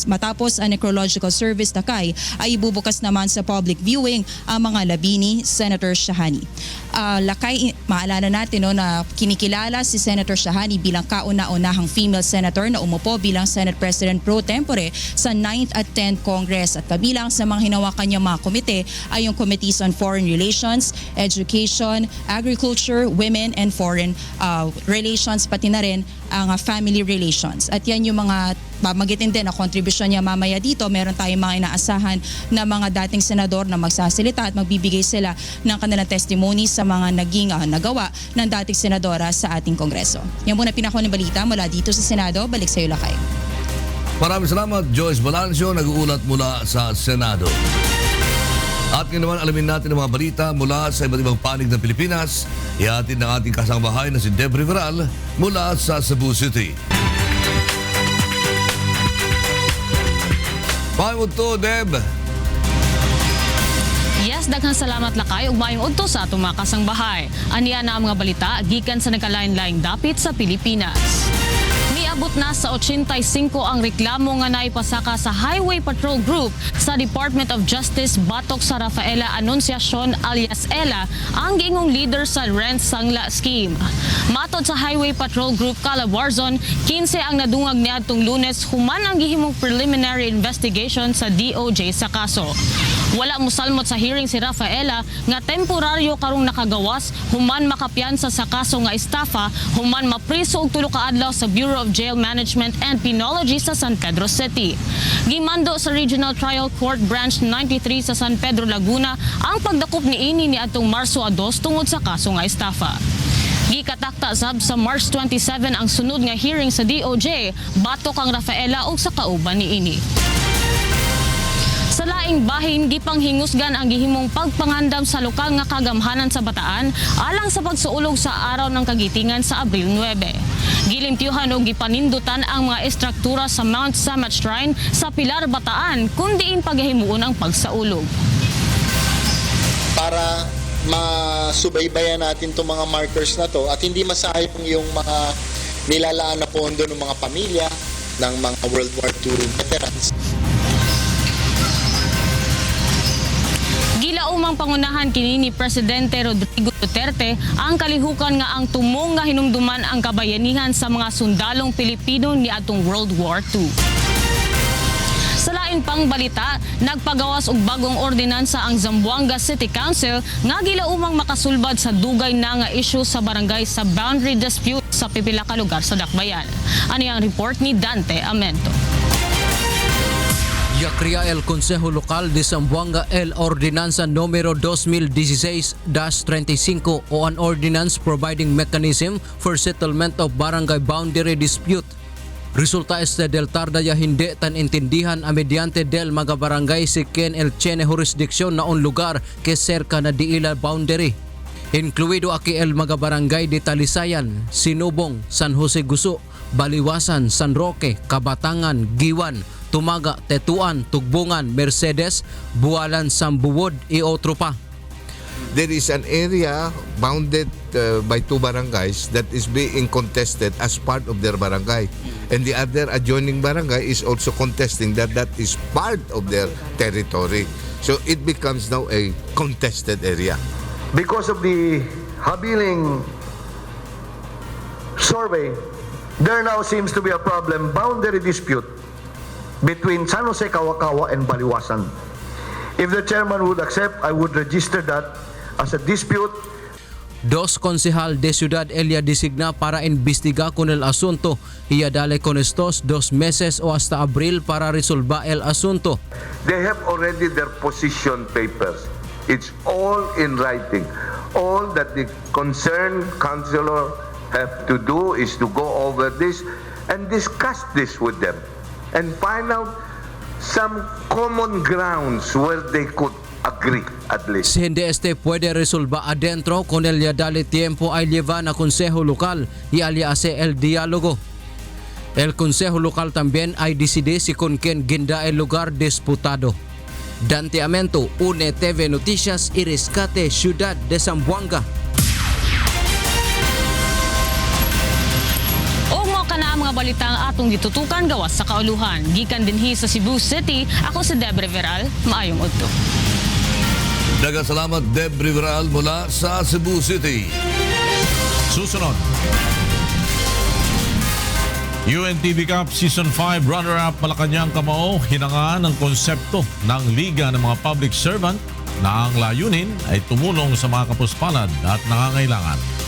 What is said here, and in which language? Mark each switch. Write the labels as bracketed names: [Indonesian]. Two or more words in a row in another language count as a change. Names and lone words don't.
[Filipino] Matapos ang [English] necrological service [Filipino] takay ay ibubukas naman sa [English] public viewing [Filipino] ang mga labi ni Senator Shahani. Lakay, maalala natin na kinikilala si Senator Shahani bilang kauna-unahang [English] female senator [Filipino] na umupo bilang Senate President pro tempore sa 9th at 10th Congress at kabilang sa mga hinawakan niyang mga komite ay yung Committees on Foreign Relations, Education, Agriculture, Women and Foreign Relations, pati na rin ang Family Relations. At yan yung mga magitin din na kontribusyon niya mamaya dito. Meron tayong mga inaasahan na mga dating senador na magsasalita at magbibigay sila ng kanilang testimony sa mga naging nagawa ng dating senadora sa ating Kongreso. Yan muna pinakahuling balita mula dito sa Senado. Balik sa iyo, Lakay. Maraming salamat, Joyce Balancio, nag-uulat mula sa Senado. At ngayon naman alamin natin ang mga balita mula sa iba't ibang panig ng Pilipinas. Ihatid ng ating kasangbahay na si Deb Riveral mula sa Cebu City. Pahimod to, Deb. [Cebuano] Yes, daghang salamat Lakay ug maayong udto sa atong mga kasangbahay. Aniya na ang mga balita gikan sa nagkalain-laing dapit sa Pilipinas. Miabot na sa 85 ang reklamo nga naipasaka sa Highway Patrol Group sa Department of Justice batok sa Rafaela Anunciacion alias Ella, ang giingong leader sa rent sangla scheme. Matod sa Highway Patrol Group Calabarzon, 15 ang nadungag niadtong Lunes human ang gihimong [English] preliminary investigation [Cebuano] sa DOJ sa kaso. Wala mosalmot sa hearing si Rafaela nga temporaryo karong nakagawas human makapiyansa sa kaso nga estafa human mapriso og 3 ka adlaw sa Bureau of Jail Management and Penology sa San Pedro City. Gimando sa Regional Trial Court Branch 93 sa San Pedro Laguna ang pagdakop niini niadtong Marso 2 tungod sa kaso nga estafa. Gikatakta sab sa March 27 ang sunod nga hearing sa DOJ batok ang Rafaela og sa kauban niini. Sa laing bahin, gipanghingusgan ang gihimong pagpangandam sa lokal nga kagamhanan sa Bataan alang sa pagsuulog sa araw ng kagitingan sa Abril 9. Gilimpyuhan o gipanindutan ang mga estruktura sa Mount Samat Shrine sa Pilar, Bataan kung diin paghihimuon ang pagsaulog. [Filipino] Para masubaybayan natin itong mga markers na to at hindi masayang yung mga nilalaan na pondo ng mga pamilya ng mga World War II veterans. [Cebuano] Gilaumang pangunahan kini ni Presidente Rodrigo Duterte ang kalihukan nga ang tumong nga hinumduman ang kabayanihan sa mga sundalong Pilipino niadtong World War II. Sa lain pang balita, nagpagawas og bagong ordinansa ang Zamboanga City Council nga gilaumang makasulbad sa dugay na nga issue sa barangay sa boundary dispute sa pipila ka lugar sa Dakbayan. Ani ang report ni Dante Amento. [Chavacano] Yakria el Consejo Local de Zamboanga el Ordinanza Numero 2016-35 o [English] an ordinance providing mechanism for settlement of barangay boundary dispute. [Chavacano] Resulta este del tarda ya hindi tan intindihan a mediante del mga barangay si Ken el Chene jurisdiksyon na un lugar que cerca na diila boundary. Incluido aquí el mga barangay de Talisayan, Sinubong, San Jose Guso, Baliwasan, San Roque, Kabatangan, Giwan, Tumaga, Tetuan, Tugbungan, Mercedes, Bualan, Sambuwod, y otro pa. [English] There is an area bounded by 2 barangays that is being contested as part of their barangay. And the other adjoining barangay is also contesting that is part of their territory. So it becomes now a contested area. Because of the habiling survey, there now seems to be a problem, boundary dispute between San Jose Kawakawa and Baliwasan. If the chairman would accept, I would register that as a dispute. [Chavacano] Dos konsehal de Ciudad Elia designa para investigar con el asunto y dale con estos 2 meses o hasta abril para resolver el asunto. [English] They have already their position papers. It's all in writing. All that the concerned councilor have to do is to go over this and discuss this with them and find out some common grounds where they could agree at least. [Chavacano] Si hindi puede resolver adentro con el dale tiempo ay llevan a Consejo Local y aliase el diálogo. El Consejo Local también ay decide si con quién guinda el lugar disputado. Dante Amento, UNE TV Noticias y Rescate Ciudad de Zamboanga. [Cebuano] Na mga balita ang atong gitutukan gawas sa kauluhan. Gikan dinhi sa Cebu City, ako si Debre Veral. Maayong udto. Daghang salamat, [Filipino] Debre Veral mula sa Cebu City. Susunod. UNTV Cup Season 5 runner-up Malacanang Kamao hinangaan ng konsepto ng Liga ng mga Public Servant na ang layunin ay tumulong sa mga kapuspalad at nangangailangan.